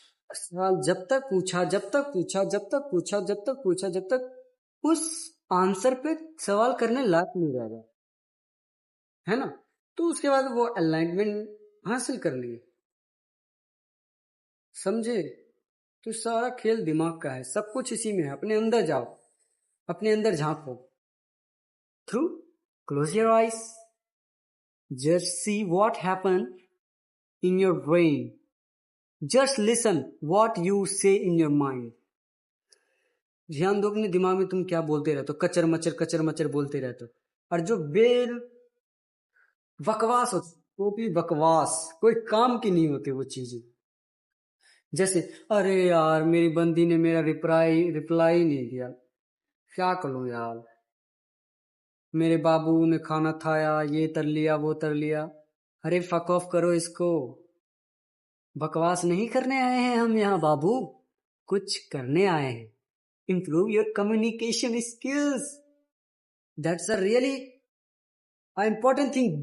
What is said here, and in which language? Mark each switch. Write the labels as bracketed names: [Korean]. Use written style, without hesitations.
[Hindi] सवाल जब तक पूछा, जब तक पूछा, जब तक पूछा, जब तक पूछा, जब तक उस आंसर पे सवाल करने लायक नहीं रहेगा, है ना। तो उसके बाद वो अलाइनमेंट हासिल कर लिए। समझे? तो सारा खेल दिमाग का है, सब कुछ इसी में है। अपने अंदर जाओ, अपने अंदर झांको। [English] Through close your eyes, just see what happened in your brain. Just listen what you say in your mind. [Hindi] ध्यान दो अपने दिमाग में तुम क्या बोलते रहते हो, कचर मचर बोलते रहते हो। और जो बेल बकवास हो, वो भी बकवास, कोई काम की नहीं होती वो चीजें। जैसे अरे यार मेरी बंदी ने मेरा रिप्लाई नहीं दिया, क्या करूं यार। मेरे बाबू ने खाना खाया, ये तर लिया वो तर लिया। अरे फक ऑफ करो इसको। बकवास नहीं करने आए हैं हम यहाँ बाबू, कुछ करने आए हैं। [English] Improve your communication skills. That's a really important thing.